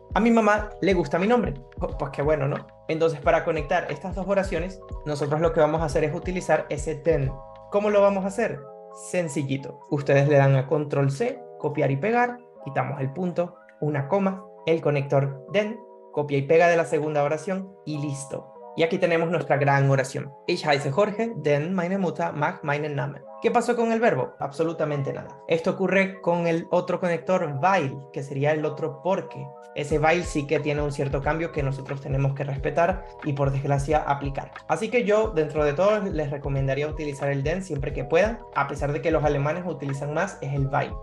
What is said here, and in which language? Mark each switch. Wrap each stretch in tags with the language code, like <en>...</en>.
<es>A mi mamá le gusta mi nombre. Pues qué bueno, ¿no? Entonces, para conectar estas dos oraciones, nosotros lo que vamos a hacer es utilizar ese den. ¿Cómo lo vamos a hacer? Sencillito. Ustedes le dan a control C, copiar y pegar, quitamos el punto, una coma, el conector den, copia y pega de la segunda oración y listo. Y aquí tenemos nuestra gran oración.</es> <de>Ich heiße Jorge, denn meine Mutter mag meinen Namen.</de> <es>¿Qué pasó con el verbo? Absolutamente nada. Esto ocurre con el otro conector weil, que sería el otro porque. Ese weil sí que tiene un cierto cambio que nosotros tenemos que respetar y por desgracia aplicar. Así que yo, dentro de todo, les recomendaría utilizar el den siempre que puedan, a pesar de que los alemanes utilizan más, es el weil.</es>